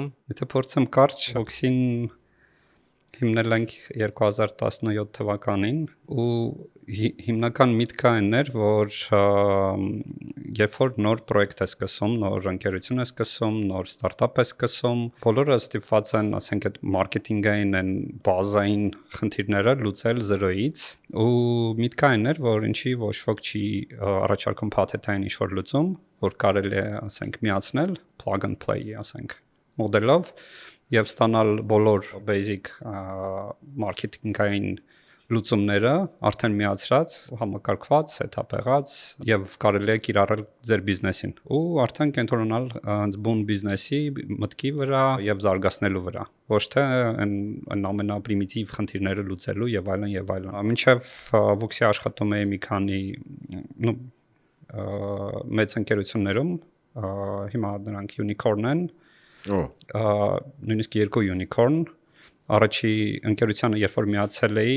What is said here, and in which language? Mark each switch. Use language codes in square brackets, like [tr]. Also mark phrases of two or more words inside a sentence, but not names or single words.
[hy] Եթե փորձեմ կարճ, Vuxi-ն հիմնել ենք 2017 թվականին ու հիմնական միտքը այն էր, որ երբ որ նոր պրոյեկտ է սկսում, նոր ընկերություն է սկսում, նոր ստարտափ է սկսում, բոլորը ստիպված են, ասենք, այդ մարքեթինգային են բազային խնդիրները լուծել զրոյից ու միտքը այն էր, որ ինչի ոչ ոք չի առաջարկում փաթեթային ինչ-որ լուծում, որ կարելի է, ասենք, միացնել [en] plug and play, [hy] ասենք, մոդելով եւ ստանալ բոլոր basic մարքեթինգային լուծումները արդեն միացրած, համակարգված, set-up եղած եւ կարելի է կիրառել ձեր բիզնեսին ու արդեն կենտրոնալ բուն բիզնեսի մտքի վրա եւ զարգացնելու վրա, ոչ թե այն ամենապրիմիտիվ խնդիրները լուծելու եւ այլն եւ այլն։ Մինչեւ Vuxi աշխատում է մի քանի մեծ ընկերություններում, հիմա նրանք unicorn են, նույնիսկ երկու unicorn, առաջի ընկերությանը երբ որ միացել էի,